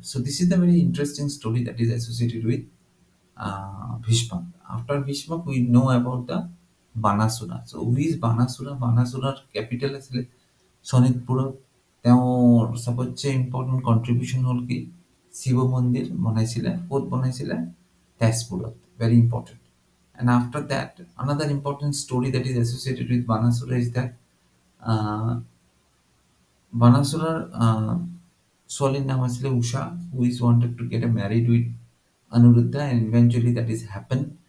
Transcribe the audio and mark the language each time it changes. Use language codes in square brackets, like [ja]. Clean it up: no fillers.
[en] So' this is the very interesting story that is associated with Bhishma. After Bhishma, we know about the Banasura. So, who is Banasura? [as] Banasura's capital আছিলে শোণিতপুৰত। তেওঁৰ চবতছে [en] important contribution [as] হ'ল কি, শিৱ মন্দিৰ বনাইছিলে। ক'ত বনাইছিলে? তেজপুৰত। [en] Very important. And after that, another important story that is associated with Banasura is that uh, Banasura's [as] ছোৱালীৰ নাম আছিলে [en] Usha, who is wanted to get married with Anuruddha, and eventually that is happened.